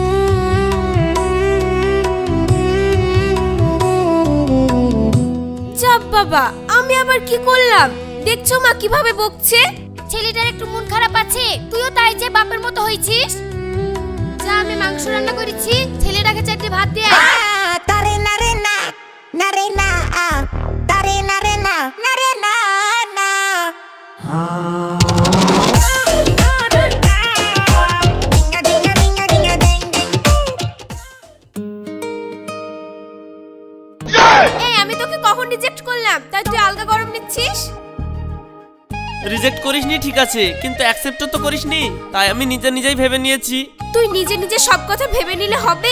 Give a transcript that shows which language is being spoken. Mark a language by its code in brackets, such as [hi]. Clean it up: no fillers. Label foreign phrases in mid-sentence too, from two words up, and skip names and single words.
[bn] চাপ বাবা, আমি আবার কি করলাম? দেখছো মা কিভাবে বকছে। ছেলেটার একটু মন খারাপ আছে, তুইও তাই যে বাপের মতো হয়েছিস। যা, আমি মাংস রান্না করেছি, ছেলেটাকে চারটে ভাত দিয়ে আয়। Tare nare na, nare na, tare nare na, nare na na. Dinga dinga dinga dinga ding ding. এই, আমি তোকে কখন রিজেক্ট করলাম তাই তুই আলগা গরম নিচ্ছিস? রিজেক্ট করিসনি ঠিক আছে, কিন্তু অ্যাকসেপ্টও তো করিসনি, তাই আমি নিজেই ভেবে নিয়েছি। তুই নিজে নিজে সব কথা ভেবে নিলে হবে?